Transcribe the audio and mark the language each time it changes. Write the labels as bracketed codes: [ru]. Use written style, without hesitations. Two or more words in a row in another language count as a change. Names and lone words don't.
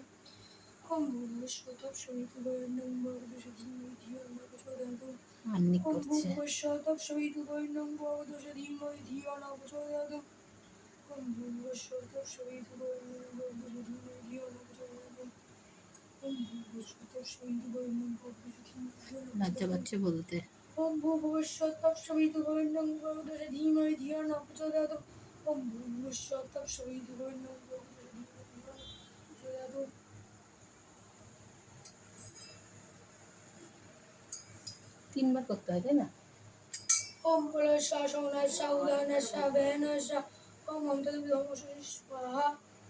[sa] ওম ভূর্ভুবস্য তৎসবিতুর্বরেণ্যং ভর্গো ধীমহি ধিয়ো ন প্রচোদয়াৎ। আর্নিক ওম [bn] করছে। [sa] ভূর্ভুবস্য তৎসবিতুর্বরেণ্যং ভর্গো ধীমহি ধিয়ো ন প্রচোদয়াৎ। ওম ভূর্ভুবস্য তৎসবিতুর্বরেণ্যং ভর্গো ধীমহি ধিয়ো ন প্রচোদয়াৎ। ওম ভূর্ভুবস্য তৎসবিতুর্বরেণ্যং ভর্গো ধীমহি ধিয়ো ন [bn] লজ্জা [sa] প্রচোদয়াৎ। [bn] পাচ্ছে বলতে। [sa] ওম ভূর্ভুবস্য তৎসবিতুর্বরেণ্যং ভর্গো ধীমহি ধিয়ো ন প্রচোদয়াৎ। ওম ভূর্ভুবস্য তৎসবিতুর্বরেণ্যং ভর্গো ধীমহি ধিয়ো ন প্রচোদয়াৎ। [bn] তিনবার করতে হয়, তাই না? [sa] ওম প্রলয়স্য সৌনস্য উদয়নস্য ব্যয়নস্য ওম অন্তর্বিধমস্য স্বাহা।